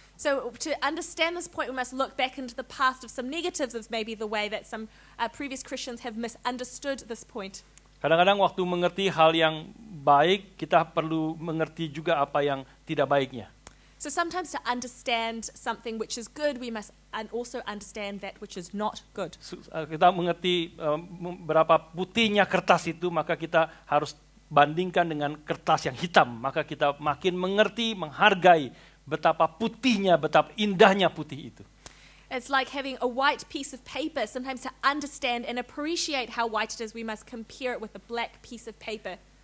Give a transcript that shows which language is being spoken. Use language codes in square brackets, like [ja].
[en] So to understand this point, we must look back into the past of some negatives of maybe the way that some previous Christians have misunderstood this point. [id] Kadang-kadang waktu mengerti hal yang baik, kita perlu mengerti juga apa yang tidak baiknya. [en] So sometimes to understand something which is good, we must also understand that which is not good. [id] Kita mengerti berapa putihnya kertas itu, maka kita harus bandingkan dengan kertas yang hitam, maka kita makin mengerti, menghargai betapa putihnya, betapa indahnya putih itu. [en] It's like having a white piece of paper. Sometimes to understand and appreciate how white it is, we must compare it with a black piece of paper.